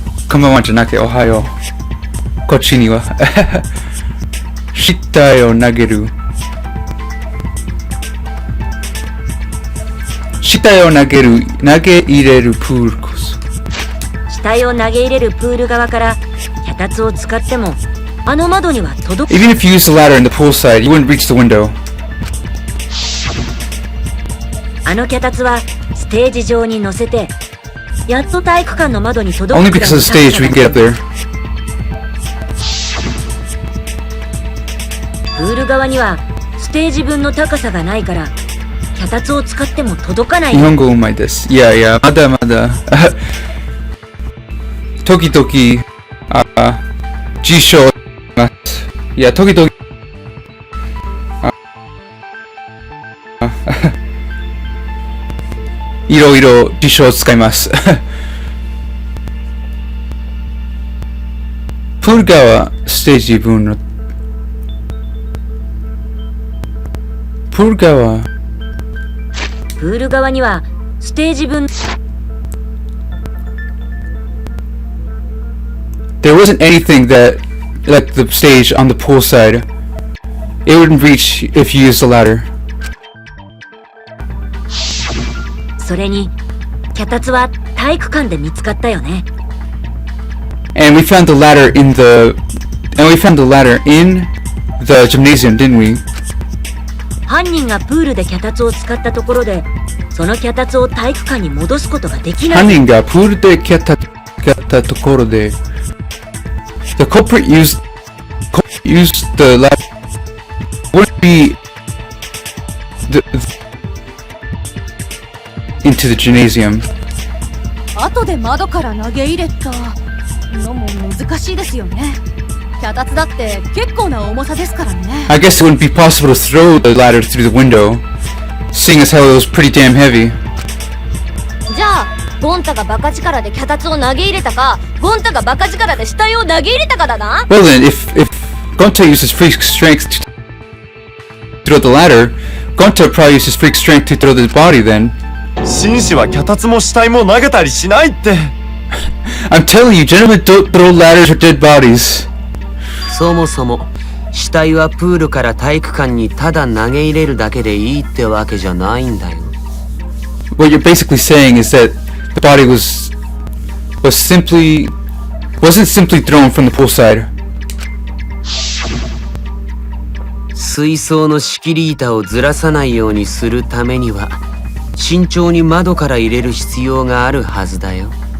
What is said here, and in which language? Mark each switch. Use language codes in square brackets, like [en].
[ja] こんばんはじゃなくておはよう。こっちには死体を投げる。死体を投げ入れるプールこそ。死体を投げ入れるプール側から脚立を使ってもあの窓には届く。 [en] Even if you use the ladder in the pool side, you wouldn't reach the window. [ja] あの脚立はステージ上に乗せてやっと体育館の窓に届く。 [en] Only because of the stage we can get up there. [ja] プール側にはステージ分の高さがないから脚立を使っても届かない。日本語うまいです。いやいや、まだまだ。時々、辞書ます。いや、時々、いろいろ辞書を使います。プール側、ステージ分の、プール側、プール側にはステージ分。 [en] There wasn't anything that, like the stage on the pool side, it wouldn't reach if you used the ladder. [ja] それに脚立は体育館で見つかったよね。 [en] And we found the ladder in the gymnasium, didn't we? [ja] 犯人がプールで脚立を使ったところでその脚立を体育館に戻すことができない。犯人がプールで蹴ったところで [en] The culprit used the ladder. Wouldn't be into the gymnasium. [ja] 後で窓から投げ入れたのも難しいですよね。脚立だって結構な重さですからね。 [en] I guess it wouldn't be possible to throw the ladder through the window, seeing as how it was pretty damn heavy. [ja] じゃあゴンタがバカ力で脚立を投げ入れたかゴンタがバカ力で死体を投げ入れたかだな。 [en] Well then, if Gonta used his freak strength to throw the ladder, Gonta probably used his freak strength to throw the body then. [ja] 紳士は脚立も死体も投げたりしないって。 [en] I'm telling you, gentlemen don't throw ladders or dead bodies. [ja] そもそも死体はプールから体育館にただ投げ入れるだけでいいってわけじゃないんだよ。 [en] What you're basically saying is that the body wasn't simply thrown from the pool side. [ja] 水槽の仕切り板をずらさないようにするためには慎重に窓から入れる必要があるはずだよ。